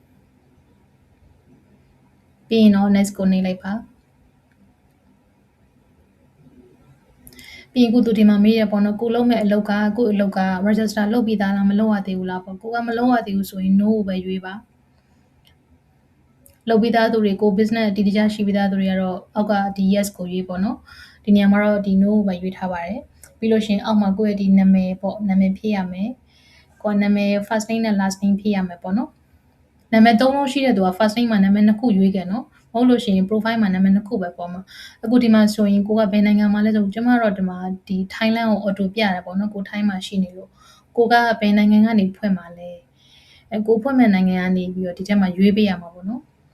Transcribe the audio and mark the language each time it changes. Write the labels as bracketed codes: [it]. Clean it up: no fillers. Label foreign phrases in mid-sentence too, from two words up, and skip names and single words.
[my] ပြီးရင်တော့ next ကိုနေလိုက်ပါပြီးရင်ကိုသူဒီမှာမေးရပေါ့နော်ကိုလုံးမဲ့အလုပ်ကကိုအလုပ်က register လုပ်ပြီးသားလားမလုပ်ရသေးဘူးလားပေါ့ကိုကမလုပ်ရသေးဘူးဆိုရင် no ကိုပဲရွေးပါလုပ်ပြီးသားသူ တွေကို business တည်တည်ကြရှိပြီးသားသူတွေကတော့အောက်ကဒီ yes ကိုရွေးပေါ့နော်ဒီနေရာမှာတော့ဒီ no ကိုပဲရွေးထားပါတယ်ပြီးလို့ရှိရင်အောက်မှာကိုယ့်ရဲ့ဒီနာမည်ပေါ့နာမည်ဖြည့်ရမယ်ကိုနာမည် [en] first name [my] နဲ့ [en] last name [my] ဖြည့်ရမယ်ပေါ့နော်နာမည်၃လုံးရှိတဲ့သူက [en] first name [my] မှာနာမည်2ခုရွေးခဲ့နော်မဟုတ်လို့ရှိရင် profile မှာနာမည်2ခုပဲပေါ်မှာအခုဒီမှာဆိုရင်ကိုကဘယ်နိုင်ငံမှာလဲဆိုကျမတို့ဒီမှာဒီ Thailand ကို auto ပြရတယ်ပေါ့နော်ကို Thai မှာရှိနေလို့ကိုကဘယ်နိုင်ငံကနေဖွင့်မှာလဲကိုဖွင့်မဲ့နိုင်ငံကနေပြီးတော့ဒီထဲမှာရွေးပေးရမှာပေါ့နော်